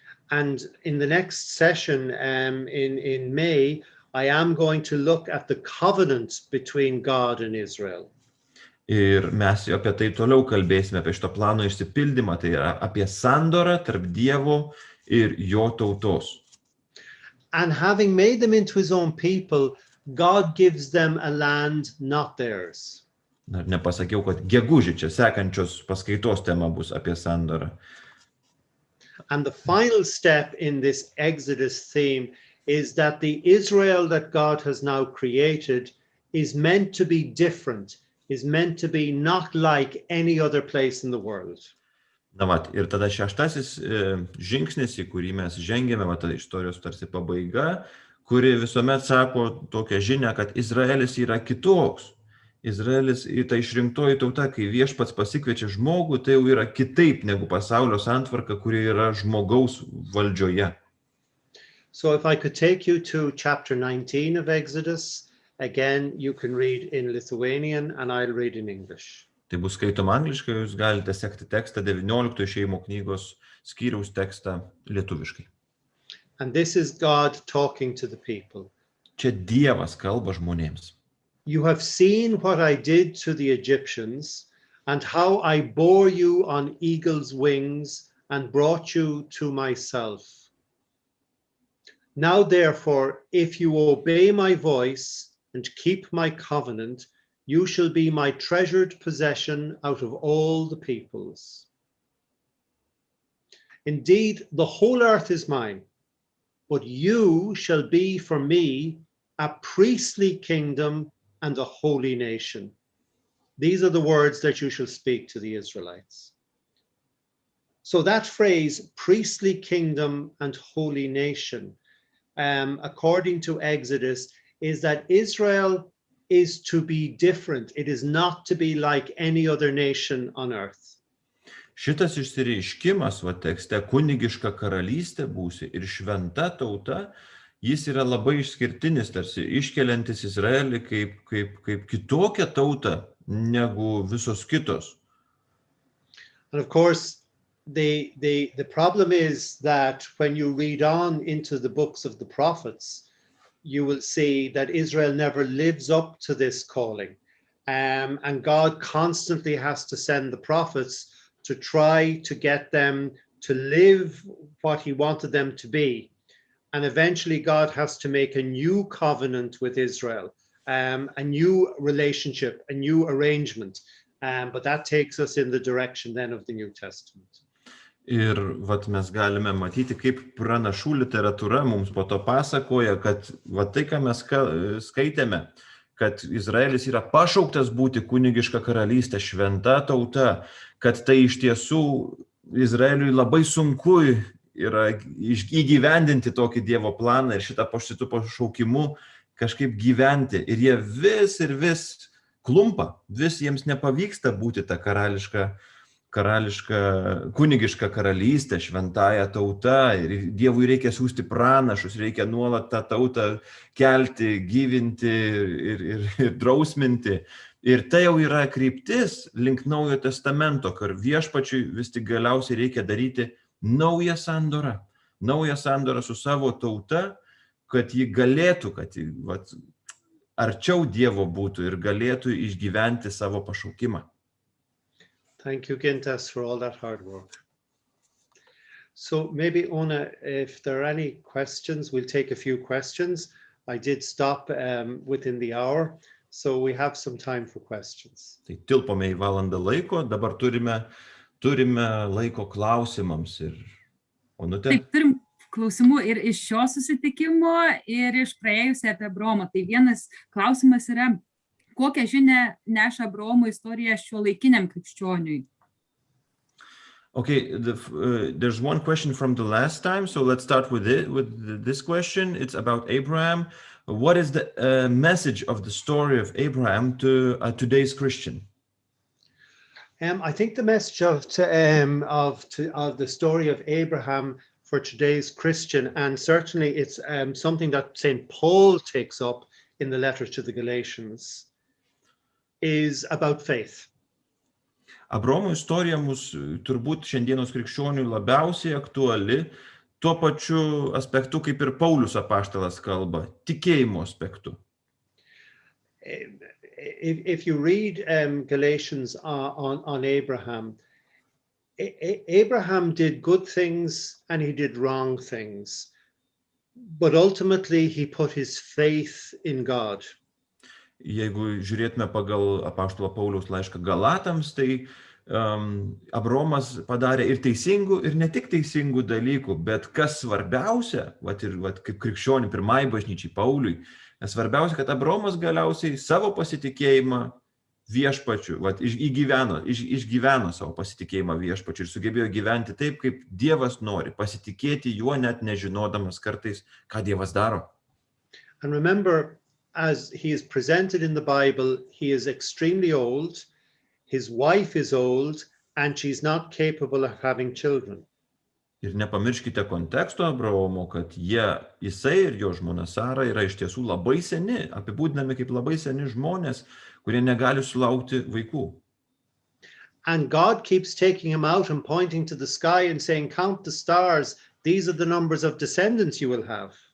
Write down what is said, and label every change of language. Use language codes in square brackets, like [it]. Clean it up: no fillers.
[en] And in the next session in May, I am going to look at the covenant between God and Israel. [lt] Ir mes apie tai toliau kalbėsime, apie šito plano išsipildymą, tai yra apie sandorą tarp Dievo ir jo tautos. [en] And having made them into his own people, God gives them a land not theirs. [lt] Dar nepasakiau, kad gegužė čia sekančios paskaitos tema bus apie sandorą. [en] And the final step in this Exodus theme is that the Israel that God has now created is meant to be different, is meant to be not like any other place in the world. [lt] Ir tada šeštasis žingsnis, į kurį mes žengėme, ta istorijos tarsi pabaiga, kuri visuomet sako tokią žinią, kad Izraelis yra kitoks. Izraelis ta išrinktoji tauta, kai Viešpats pasikviečia žmogų, tai jau yra kitaip negu pasaulio santvarka, kuri yra žmogaus valdžioje. [en] So if I could take you to chapter 19 of Exodus, again you can read in Lithuanian and I'll read in English. [lt] Tai bus skaitoma angliškai, jūs galite sekti tekstą 19 Išėjimo knygos skyriaus tekstą lietuviškai. [en] And this is God talking to the people. [lt] Čia Dievas kalba žmonėms. [en] You have seen what I did to the Egyptians and how I bore you on eagle's wings and brought you to myself. Now therefore, if you obey my voice and keep my covenant, you shall be my treasured possession out of all the peoples. Indeed, the whole earth is mine, but you shall be for me a priestly kingdom and a holy nation. These are the words that you shall speak to the Israelites. So that phrase, priestly kingdom and holy nation, according to Exodus, is that Israel is to be different. It is not to be like any other nation on earth. [lt] Šitas išsireiškimas, va tekste, kunigiška karalystė būsi ir šventa tauta, jis yra labai išskirtinis, tarsi iškeliantis Izraelį kaip kitokią tautą negu visos kitos. [en] And of course, the problem is that when you read on into the books of the prophets, you will see that Israel never lives up to this calling. And God constantly has to send the prophets to try to get them to live what he wanted them to be. And eventually God has to make a new covenant with Israel, a new relationship, a new arrangement. But that takes us in the direction then of the New Testament. [lt] Ir vat mes galime matyti, kaip pranašų literatūra mums po to pasakoja, kad va tai, ką mes skaitėme, kad Izraelis yra pašauktas būti kunigiška karalystė, šventa tauta, kad tai iš tiesų Izraeliui labai sunku yra įgyvendinti tokį Dievo planą ir šitą šitų pašaukimų kažkaip gyventi. Ir jie vis klumpa, vis jiems nepavyksta būti ta karališka kunigiška karalystė, šventąja tauta. Ir Dievui reikia siųsti pranašus, reikia nuolat tą tautą kelti, gyvinti ir drausminti. Ir tai jau yra kryptis link Naujojo testamento, kur viešpačiui vis tik galiausiai reikia daryti naują sandorą su savo tauta, kad ji galėtų, kad ji arčiau Dievo būtų ir galėtų išgyventi savo pašaukimą. [en] Thank you, Gintas, for all that hard work. So maybe, Ona, if there are any questions, we'll take a few questions. I did stop within the hour, so we have some time for questions. [lt] Tai tilpome į valandą laiko, dabar turime laiko klausimams. Ir Onutė? Taip, turim klausimų ir iš šio susitikimo, ir iš praėjusio apie Abraomą. Tai vienas klausimas yra, kokią žinią neša Abraomo istorija šiuolaikiniam krikščioniui? [en] Okay, there's one question from the last time, so let's start with this question. It's about Abraham. What is the message of the story of Abraham to today's Christian? I think the message of the story of Abraham for today's Christian, and certainly it's something that St. Paul takes up in the letter to the Galatians, is about faith. [lt] Abraomo istorija mus turbūt šiandienos krikščionių labiausiai aktuali tuo pačiu aspektu, kaip ir Paulius apaštalas kalba, tikėjimo aspektu. [en] If you read Galatians on Abraham, Abraham did good things and he did wrong things, but ultimately he put his faith in God. [lt] Jeigu žiūrėtume pagal apaštalo Pauliaus laišką Galatams, tai Abraomas padarė ir teisingų, ir ne tik teisingų dalykų, bet kas svarbiausia, kaip krikščionių pirmai bažnyčiai Pauliui, svarbiausia, kad Abraomas galiausiai savo pasitikėjimą viešpačiu, išgyveno savo pasitikėjimą viešpačiu ir sugebėjo gyventi taip, kaip Dievas nori, pasitikėti juo net nežinodamas kartais, ką Dievas daro. [en] And remember, as he is presented in the Bible, he is extremely old, his wife is old, and she's not capable of having children. [lt] Ir nepamirškite konteksto Abraomo, kad jisai ir jo žmona Sara yra iš tiesų labai seni, apibūdinami kaip labai seni žmonės, kurie negali sulaukti vaikų. [en] And God keeps taking him out and pointing to the sky and saying, count the stars, these are the numbers of descendants you will have.